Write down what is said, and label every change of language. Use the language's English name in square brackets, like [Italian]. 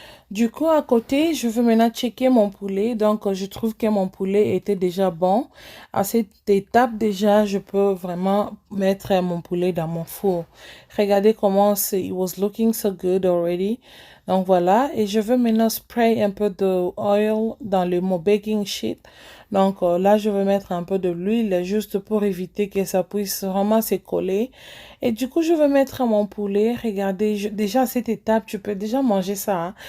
[French] Du coup, à côté, je veux maintenant checker mon poulet. Donc, je trouve que mon poulet était déjà bon. À cette étape, déjà, je peux vraiment mettre mon poulet dans mon four. [English] Regardez comment c'est, it was looking so good already. [French] Donc, voilà. Et je veux maintenant spray un peu de oil dans mon baking sheet. Donc, là, je vais mettre un peu de l'huile juste pour éviter que ça puisse vraiment se coller. Et du coup, je vais mettre mon poulet. Regardez, déjà à cette étape, tu peux déjà manger ça, hein.